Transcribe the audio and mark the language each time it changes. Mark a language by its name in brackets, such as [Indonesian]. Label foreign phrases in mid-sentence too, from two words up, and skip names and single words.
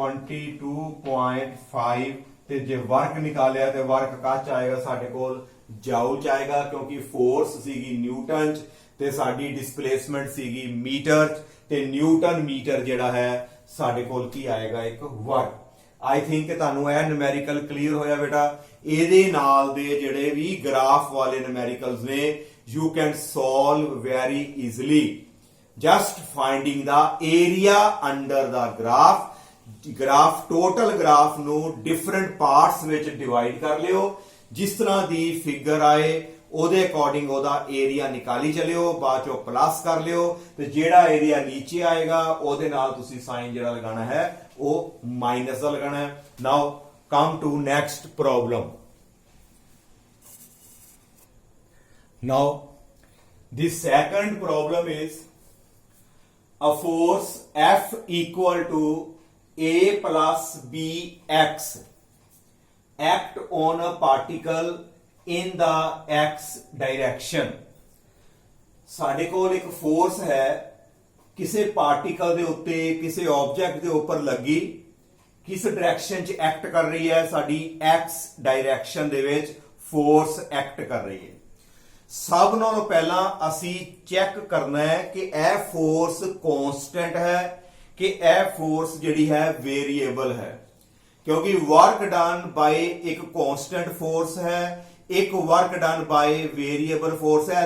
[Punjabi] 22.5 ਤੇ ਜੇ ਵਰਕ ਨਿਕਾਲਿਆ ਤੇ ਵਰਕ ਕਾਚ ਆਏਗਾ ਸਾਡੇ ਕੋਲ ਜਾਊਲ ਚ ਆਏਗਾ ਕਿਉਂਕਿ ਫੋਰਸ ਸੀਗੀ ਨਿਊਟਨ ਚ ਤੇ ਸਾਡੀ ਡਿਸਪਲੇਸਮੈਂਟ ਸੀਗੀ ਮੀਟਰ ਚ ਤੇ [English] newton meter [Punjabi] ਜਿਹੜਾ ਹੈ ਸਾਡੇ ਕੋਲ ਕੀ ਆਏਗਾ ਇੱਕ ਵਰਕ। [English] I think [Punjabi] ਤੁਹਾਨੂੰ ਇਹ [English] numerical clear [Punjabi] ਹੋਇਆ ਬੇਟਾ। ਇਹਦੇ ਨਾਲ ਦੇ ਜਿਹੜੇ ਵੀ ਗ੍ਰਾਫ ਵਾਲੇ ਨਿਊਮੈਰੀਕਲਸ ਨੇ [English] you can solve very easily just finding the area under the graph total graph [Punjabi] ਨੂੰ [English] different parts [Punjabi] ਵਿੱਚ divide ਕਰ ਲਿਓ ਜਿਸ ਤਰ੍ਹਾਂ ਦੀ ਫਿਗਰ ਆਏ ਉਹਦੇ ਅਕੋਰਡਿੰਗ ਉਹਦਾ ਏਰੀਆ ਨਿਕਾਲੀ ਚਲਿਓ ਬਾਅਦ ਚੋਂ ਪਲੱਸ ਕਰ ਲਿਓ ਤੇ ਜਿਹੜਾ ਏਰੀਆ ਨੀਚੇ ਆਏਗਾ ਉਹਦੇ ਨਾਲ ਤੁਸੀਂ ਸਾਈਨ ਜਿਹੜਾ ਲਗਾਉਣਾ ਹੈ ਉਹ ਮਾਈਨਸ ਦਾ ਲਗਾਉਣਾ ਹੈ। [English] now come to next problem. ਨਾਓ the second problem is a force F equal to A plus Bx act on a particle in the x direction। [Punjabi] ਸਾਡੇ ਕੋਲ ਇੱਕ ਫੋਰਸ ਹੈ ਕਿਸੇ ਪਾਰਟੀਕਲ ਦੇ ਉੱਤੇ ਕਿਸੇ ਆਬਜੈਕਟ ਦੇ ਉੱਪਰ ਲੱਗੀ ਕਿਸ ਡਾਇਰੈਕਸ਼ਨ 'ਚ ਐਕਟ ਕਰ ਰਹੀ ਹੈ ਸਾਡੀ x ਡਾਇਰੈਕਸ਼ਨ ਦੇ ਵਿੱਚ ਫੋਰਸ ਐਕਟ ਕਰ ਰਹੀ ਹੈ। ਸਭ ਨਾਲੋਂ ਪਹਿਲਾਂ ਅਸੀਂ ਚੈੱਕ ਕਰਨਾ ਹੈ ਕਿ ਇਹ ਫੋਰਸ ਕਾਂਸਟੈਂਟ ਹੈ ਕਿ ਇਹ ਫੋਰਸ ਜਿਹੜੀ ਹੈ ਵੇਰੀਏਬਲ ਹੈ ਕਿਉਂਕਿ [English] work done by [Punjabi] ਇੱਕ [English] constant force [Punjabi] ਹੈ ਇੱਕ [English] work done by variable force [Punjabi] ਹੈ।